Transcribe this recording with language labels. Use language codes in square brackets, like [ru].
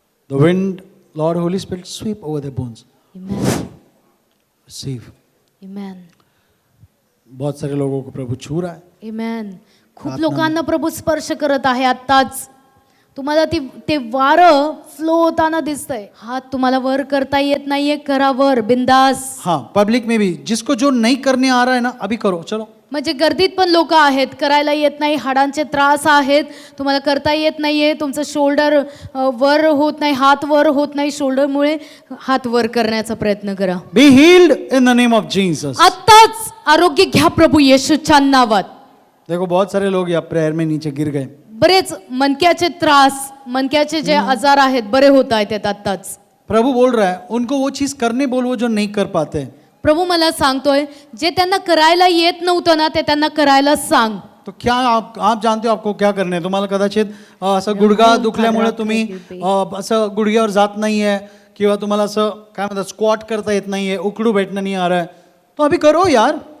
[en] The wind, Lord Holy Spirit, sweep over their bones. Amen. Receive. Amen. [hi] बहुत सारे लोगों को प्रभु छू रहा है। [en] Amen. [mr] खूप लोकांना प्रभू स्पर्श करत आहे आताच. तुम्हाला ते वारं फ्लो होताना दिसतंय. हात तुम्हाला वर करता येत नाहीये, करा वर बिंदास. [hi] हाँ, पब्लिक में भी जिसको जो नहीं करने आ रहा है ना, अभी करो, चलो। [mr] म्हणजे गर्दीत पण लोक आहेत, करायला येत नाही, हाडांचे त्रास आहेत, तुम्हाला करता येत नाहीये, तुमचं शोल्डर वर होत नाही, हात वर होत नाही, शोल्डरमुळे हात वर करण्याचा प्रयत्न करा. [en] Be healed in the name of Jesus. [mr] आताच आरोग्य घ्या प्रभू येशूच्या नावात. [hi] देखो बहुत सारे लोग या प्रेयर में नीचे गिर गए। [mr] बरेच मणक्याचे त्रास, मणक्याचे जे आजार आहेत बरे होत आहेत आताच. [hi] प्रभु बोल रहा है, उनको वो चीज करने बोल वो जो नहीं कर पाते। [mr] प्रभू मला सांगतोय, जे त्यांना करायला येत नव्हतं ना, ते त्यांना करायला सांग. [hi] तो क्या आप जानते हो आपको क्या [mr] करणे आहे? तुम्हाला कदाचित असं गुडघा दुखल्यामुळे तुम्ही असं गुडघ्यावर जात नाहीये, किंवा तुम्हाला असं काय म्हणतात स्क्वॉट करता येत नाहीये, [hi] उकडू बैठना नहीं आ रहा है, तो अभी करो यार।